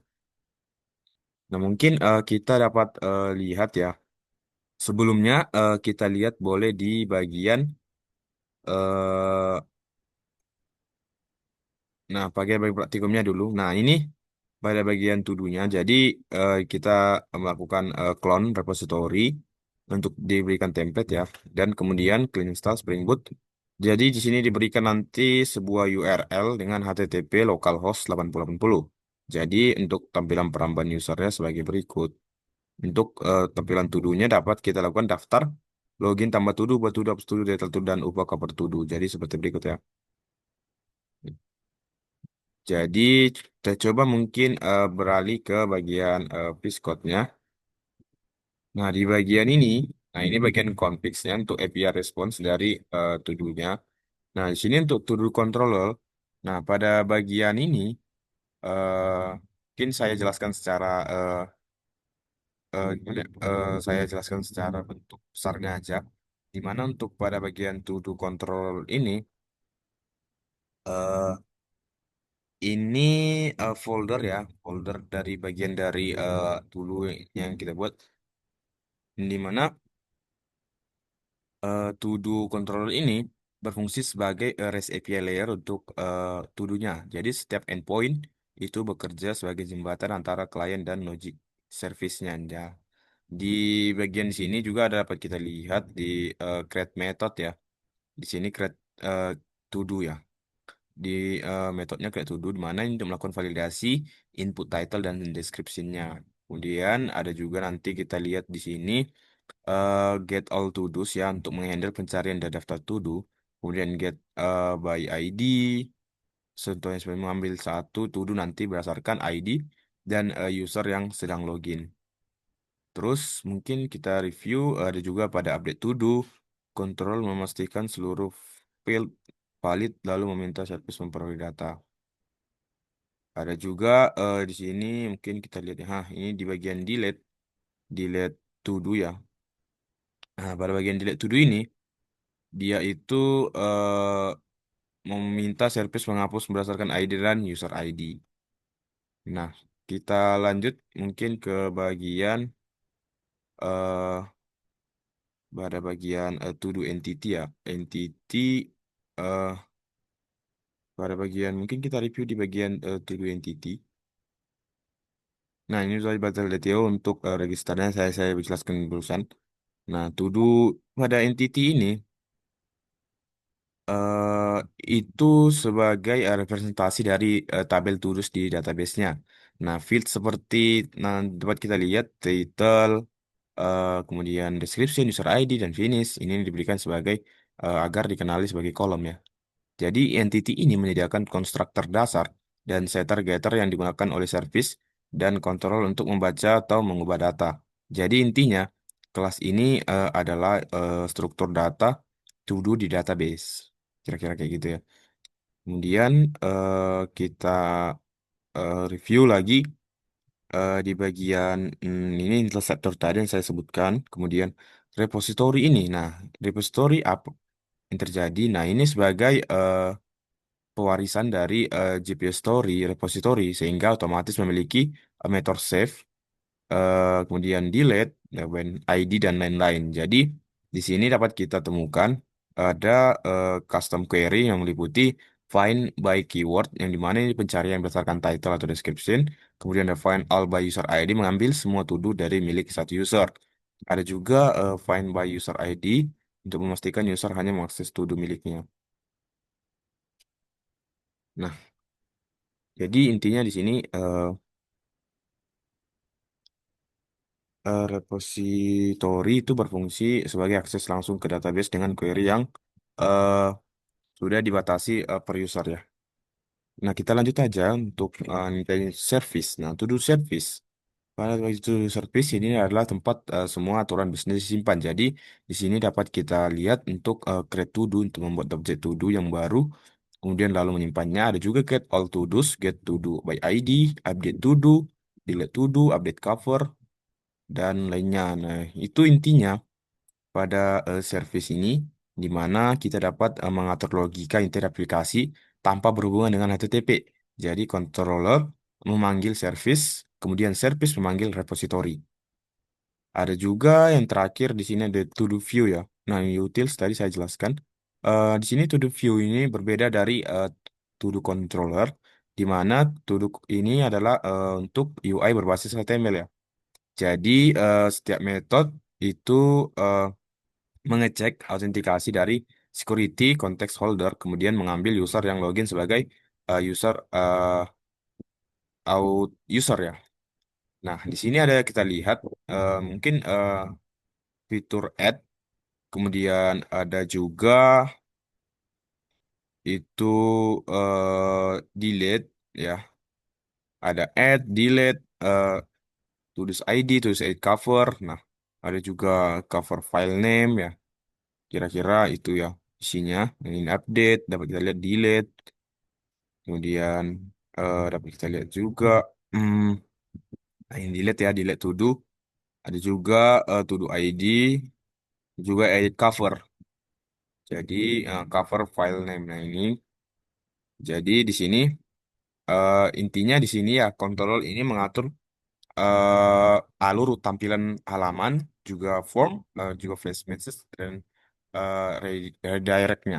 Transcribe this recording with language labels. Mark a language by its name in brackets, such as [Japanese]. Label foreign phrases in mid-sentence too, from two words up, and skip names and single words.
[Indonesian] Nah, mungkin kita dapat lihat ya. Sebelumnya kita lihat boleh di bagian eh, nah, bagian praktikumnya dulu. Nah, ini pada bagian to-do-nya. Jadi kita melakukan [English] clone repository [Indonesian] untuk diberikan template ya, dan kemudian [English] clean install [Indonesian] Spring Boot. Jadi di sini diberikan nanti sebuah URL dengan HTTP localhost 8080. Jadi untuk tampilan perambahan usernya sebagai berikut. Untuk tampilan to-do-nya dapat kita lakukan daftar, login tambah to-do, buat to-do, hapus to-do, data to-do, dan ubah [English] cover to-do. [Indonesian] Jadi seperti berikut ya. Jadi kita coba mungkin beralih ke bagian Piscode-nya. Nah, di bagian ini, nah ini bagian configs-nya untuk [English] API response [Indonesian] dari to-do-nya. Nah, di sini untuk [English] to-do controller. [Indonesian] Nah, pada bagian ini, mungkin saya jelaskan secara saya jelaskan secara bentuk besarnya aja. Di mana untuk pada bagian [English] to-do control [Indonesian] ini folder ya, folder dari bagian dari to-do yang kita buat. Di mana [English] to-do controller [Indonesian] ini berfungsi sebagai [English] REST API layer [Indonesian] untuk to-do-nya. Jadi setiap endpoint itu bekerja sebagai jembatan antara klien dan [English] logic service-nya. [Indonesian] Ya. Di bagian sini juga ada dapat kita lihat di [English] create method [Indonesian] ya. Di sini [English] create eh, to do [Indonesian] ya. Di metodenya [English] create to do [Indonesian] di mana ini untuk melakukan validasi [English] input title [Indonesian] dan description-nya. Kemudian ada juga nanti kita lihat di sini [English] get all to do's [Indonesian] ya untuk menghandle pencarian dari daftar [English] to do. [Indonesian] Kemudian [English] get by ID. [Indonesian] Contohnya sebagai mengambil satu [English] to do [Indonesian] nanti berdasarkan ID dan user yang sedang login. Terus mungkin kita review ada juga pada [English] update to do, [Indonesian] kontrol memastikan seluruh field valid lalu meminta service memperoleh data. Ada juga di sini mungkin kita lihat ya, ini di bagian [English] delete to do [Indonesian] ya. Nah, pada bagian [English] delete to do [Indonesian] ini dia itu meminta service menghapus berdasarkan ID dan [English] user ID. [Indonesian] Nah, kita lanjut mungkin ke bagian eh pada bagian [English] to do entity [Indonesian] ya. Entity eh pada bagian mungkin kita review di bagian [English] to do entity. [Indonesian] Nah, ini sudah batal detail untuk registernya saya jelaskan barusan. Nah, [English] to do [Indonesian] pada entity ini eh itu sebagai representasi dari tabel to-dos di database-nya. Nah, field seperti nah dapat kita lihat title, kemudian description, [English] user ID, [Indonesian] dan finish ini diberikan sebagai agar dikenali sebagai kolom ya. Jadi entity ini menyediakan konstruktor dasar dan setter-getter yang digunakan oleh service dan kontrol untuk membaca atau mengubah data. Jadi intinya kelas ini adalah struktur data [English] to do [Indonesian] di database. Kira-kira kayak gitu ya. Kemudian kita review lagi di bagian ini interceptor tadi yang saya sebutkan. Kemudian repository ini. Nah, repository apa yang terjadi? Nah, ini sebagai pewarisan dari GPU Story, repository, sehingga otomatis memiliki method save, kemudian delete, dan ID, dan lain-lain. Jadi, di sini dapat kita temukan ada [English] custom query [Indonesian] yang meliputi [English] find by keyword, [Indonesian] yang dimana ini pencarian berdasarkan title atau description, kemudian ada [English] find all by user ID, [Indonesian] mengambil semua to-do dari milik satu user. Ada juga [English] find by user ID, [Indonesian] untuk memastikan user hanya mengakses to-do miliknya. Nah, jadi intinya di sini repository itu berfungsi sebagai akses langsung ke database dengan query yang eh, sudah dibatasi per user ya. Nah, kita lanjut aja untuk nilai service. Nah, [English] to do service. [Indonesian] Pada [English] to do service [Indonesian] ini adalah tempat semua aturan bisnis disimpan. Jadi, di sini dapat kita lihat untuk [English] create to do [Indonesian] untuk membuat objek [English] to do [Indonesian] yang baru. Kemudian lalu menyimpannya. Ada juga [English] get all to do's, get to do by ID, update to do, delete to do, update cover, [Indonesian] dan lainnya. Nah, itu intinya pada service ini, di mana kita dapat mengatur logika inti aplikasi tanpa berhubungan dengan HTTP. Jadi, controller memanggil service, kemudian service memanggil repository. Ada juga yang terakhir di sini ada [English] to-do view [Indonesian] ya. Nah, utils tadi saya jelaskan. Di sini [English] to-do view [Indonesian] ini berbeda dari [English] to-do controller, [Indonesian] di mana to-do ini adalah untuk UI berbasis HTML ya. Jadi setiap metode itu eh, mengecek autentikasi dari [English] security context holder, [Indonesian] kemudian mengambil user yang login sebagai [English] user out user [Indonesian] ya. Nah, di sini ada kita lihat mungkin fitur add, kemudian ada juga itu delete ya. Ada [English] add, delete, to this ID cover. [Indonesian] Nah, ada juga [English] cover file name [Indonesian] ya. Kira-kira itu ya isinya. Ini update, dapat kita lihat delete. Kemudian dapat kita lihat juga hmm, nah, ini delete ya, [English] delete to do. [Indonesian] Ada juga [English] to do ID, [Indonesian] juga [English] edit cover. [Indonesian] Jadi [English] cover file name. [Indonesian] Nah, ini jadi di sini intinya di sini ya kontrol ini mengatur alur tampilan halaman, juga form, juga [English] flash message [Indonesian] dan redirectnya.